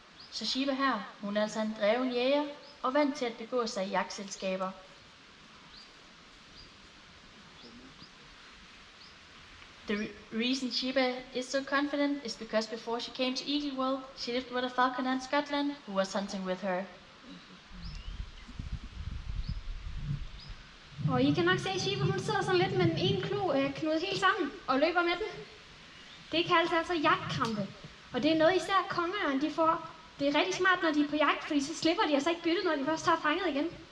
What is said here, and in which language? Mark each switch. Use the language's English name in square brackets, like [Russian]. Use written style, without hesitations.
[Danish] Så Sheba her, hun er altså en dreven jæger og vant til at begå sig i jagtselskaber. [English] The reason Sheba is so confident is because before she came to Eagle World, she lived with a falconer in Scotland who was hunting with her. [Danish] Og I kan nok se, at Sheba hun sidder sådan lidt med den ene klo knudet helt sammen og løber med den. Det kaldes altså jagtkrampe. Og det er noget især kongeørn de får. Det er rigtig smart, når de er på jagt, fordi så slipper de altså ikke byttet, når de først har fanget igen.